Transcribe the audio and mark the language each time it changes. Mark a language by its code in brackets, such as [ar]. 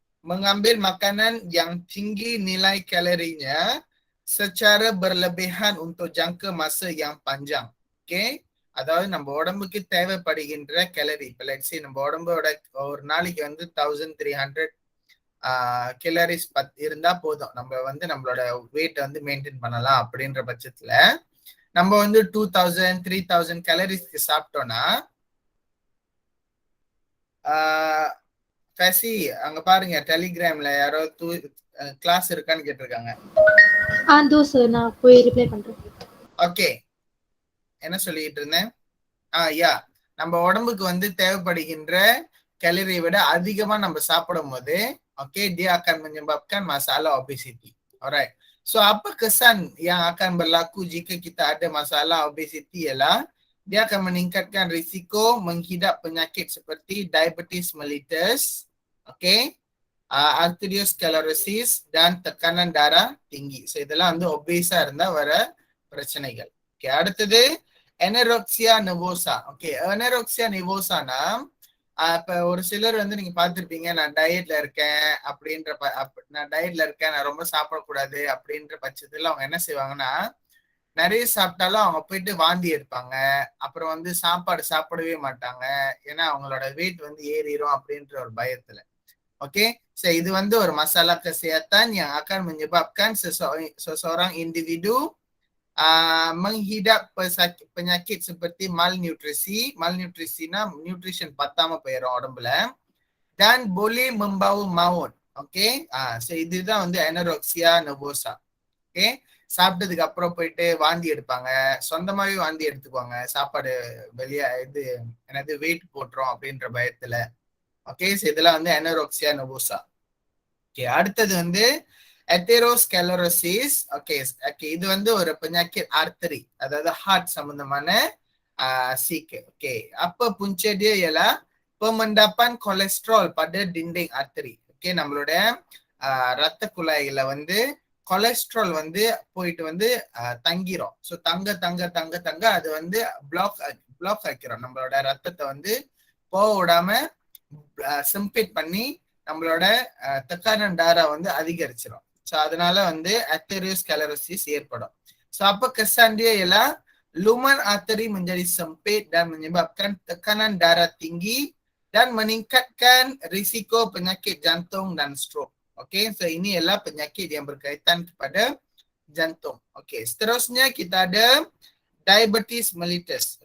[ms] Mengambil makanan yang tinggi nilai kalorinya secara berlebihan untuk jangka masa yang panjang. [ta] Okay, அதாவது நம்ம உடம்புக்கு தேவைப்படுகின்ற gallery, இப்போ லெட்ஸ் நம்ம உடம்போட ஒரு நாளைக்கு வந்து 1300 கேலரிஸ் இருந்தா போதும், நம்ம வந்து நம்மளோட வெயிட் வந்து மெயின்டைன் பண்ணலாம். அப்படின்ற பட்சத்துல நம்ம வந்து 2000 3000 கேலரிஸ்க்கு சாப்பிட்டோம்னா கசி அங்க பாருங்க டெலிகிராம்ல யாரோ கிளாஸ் இருக்கான்னு கேட்டிருக்காங்க. நான் போய் ரிப்ளை பண்றேன். ஓகே, என்ன சொல்லிட்டு இருந்தேன்? யா, நம்ம உடம்புக்கு வந்து தேவைப்படுகின்ற கேலரியை விட அதிகமா நம்ம சாப்பிடும் போது okay, [ms] dia akan menyebabkan masalah obesity. Alright. So apa kesan yang akan berlaku jika kita ada masalah obesity ialah dia akan meningkatkan risiko menghidap penyakit seperti diabetes mellitus, okay, arteriosclerosis dan tekanan darah tinggi. [ta] So இதெல்லாம் வந்து obesa இருந்தா வர பிரச்சனைகள். Okay, அடுத்தது anorexia nervosa. Okay, anorexia nervosa-னா இப்ப ஒரு சிலர் வந்து நீங்க பார்த்திருப்பீங்க, நான் டயட்ல இருக்கேன் அப்படின்ற நான் ரொம்ப சாப்பிடக்கூடாது அப்படின்ற பட்சத்துல அவங்க என்ன செய்வாங்கன்னா, நிறைய சாப்பிட்டாலும் அவங்க போயிட்டு வாந்தி எடுப்பாங்க. அப்புறம் வந்து சாப்பாடு சாப்பிடவே மாட்டாங்க, ஏன்னா அவங்களோட வெயிட் வந்து ஏறிடும் அப்படின்ற ஒரு பயத்துல. ஓகே, so இது வந்து ஒரு [ms] masalah kesehatan yang akan menyebabkan seseorang individu menghidap penyakit seperti malnutrisi. [ta] Malnutrisiனா nutrition பத்தாம போயிடும் உடம்புல, [ms] dan boleh membawa maut. [ta] Okay, so இதுதான் வந்து anorexia nervosa. ஓகே, சாப்பிட்டதுக்கு அப்புறம் போயிட்டு வாந்தி எடுப்பாங்க, சொந்தமாவே வாந்தி எடுத்துக்குவாங்க, சாப்பாடு வெளியே என்னது வெயிட் போட்டுரும் அப்படின்ற பயத்துல. ஓகே, so இதெல்லாம் வந்து anorexia nervosa. ஓகே, அடுத்தது வந்து atherosclerosis. ஓகே, இது வந்து ஒரு [ms] penyakit arteri, [ta] அதாவது ஹார்ட் சம்பந்தமான சீக்கு. [ms] ஓகே, apa punca dia ialah pemendapan kolesterol pada dinding arteri. [ta] Okay, நம்மளோட ரத்த குழாயில வந்து கொலஸ்ட்ரால் வந்து போயிட்டு வந்து தங்கிரும். ஸோ தங்க அது வந்து பிளாக் ஆக்கிறோம், நம்மளோட ரத்தத்தை வந்து போக விடாம சிம்பிட் பண்ணி நம்மளோட tekanan darah வந்து அதிகரிச்சிடும். ஸோ அதனால வந்து atherosclerosis ஏற்படும். ஸோ அப்ப [ms] kesan dia ialah lumen arteri menjadi sempit dan menyebabkan tekanan darah tinggi dan meningkatkan risiko penyakit jantung dan stroke. Okay, so ini ialah penyakit yang berkaitan kepada jantung. Okay, seterusnya kita ada diabetes mellitus.